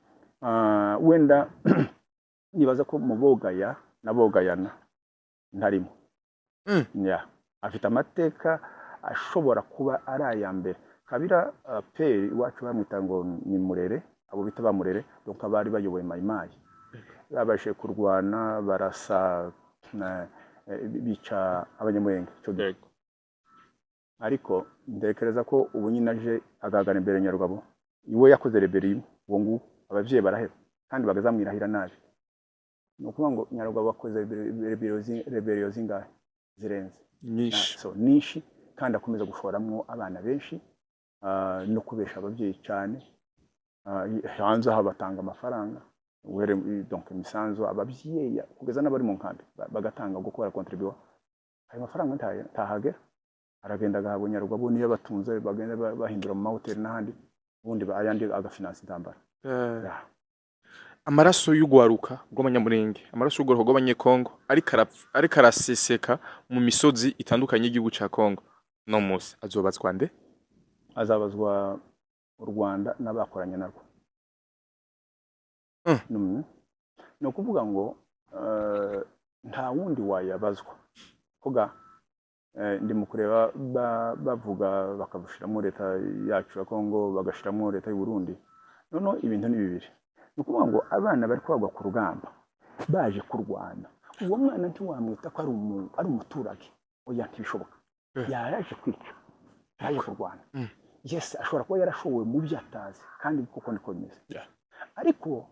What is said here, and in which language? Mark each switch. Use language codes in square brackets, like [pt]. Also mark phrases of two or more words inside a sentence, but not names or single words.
[rn] wenda nibaza ko mu bogaya na bogayana ntarimo afite amateka ashobora kuba ari aya mbere Kabila peri iwacu bamwita ngo ni Murere abo bita bamurere donc abari bayoboye mayimayi babashe kurwana barasa bica abanyamurenge cyo ariko ndekereza ko ubu nyine aje agahagara imbere Nyarugabo iwe yakoze rebellion uwo nguwo abavyeyi baraheba kandi bagazamwirahira nabi ni ukuvuga ngo Nyarugabo wakoze rebellion zingahe zirenze nyinshi so nishi kandi akomeza gushoramwo abana benshi no kubesha abavyeyi cyane hanze aho batanga amafaranga uhere donc imisanzu abavyeyi kugeza n'abari mu nkambi bagatanga gukora contribute ayo mafaranga ntahagera aragenda agahabwa Nyarugabo niyo batunze bagenda bahindura mu mahoteli n'ahandi ubundi ayandi agafinansa intambara amaraso y'ugwaruka rw'abanyamurenge amaraso y'ugwaruka rw'abanyekongo ariko araseseka mu misozi itandukanye y'igihugu ca Kongo no musi azobazwa nde azabazwa u Rwanda n'abakoranye narwo no kuvuga ngo nta wundi wayabazwa kuga ndi mu kureba bavuga bakabushiramo leta yacu ya Kongo bagashiramo leta y'u Burundi none ibintu ni bibiri no kuvuga ngo abana bari kwagwa ku rugamba baje kurwana uwo mwana ntiwamwita ko ari umuturage oya ntibishoboka yaraje kwica yaje kurwana yes ashobora kuba yarashowe mu byatazi kandi kuko niko bimeze ariko